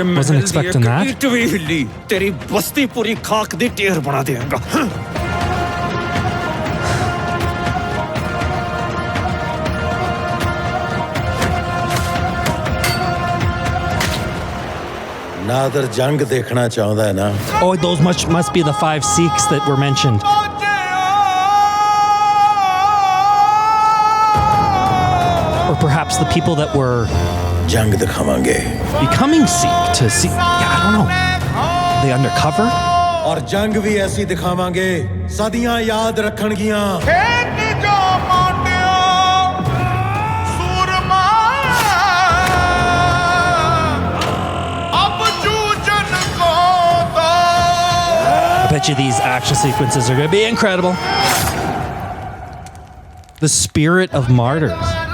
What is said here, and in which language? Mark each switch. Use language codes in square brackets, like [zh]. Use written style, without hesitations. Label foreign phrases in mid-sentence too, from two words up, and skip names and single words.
[en] Wasn't expecting that. [pa] ਇੱਟ ਵੀ ਹਿੱਲੀ ਤੇਰੀ ਬਸਤੀ ਪੂਰੀ ਖਾਕ ਦੀ ਢੇਰ ਬਣਾ ਦੇਵਾਂਗਾ। ਨਾਦਰ ਜੰਗ ਦੇਖਣਾ ਚਾਹੁੰਦਾ ਹੈ ਨਾ। [en] Oh, those must be the 5 Sikhs that were mentioned. Or perhaps the people that were [pa] ਜੰਗ ਦਿਖਾਵਾਂਗੇ [en] becoming Sikh to see. Yeah, I don't know. They undercover? [pa] ਔਰ ਜੰਗ ਵੀ ਐਸੀ ਦਿਖਾਵਾਂਗੇ ਸਦੀਆਂ ਯਾਦ ਰੱਖਣਗੀਆਂ। [en] I bet you these action sequences are going to be incredible. The spirit of martyrs.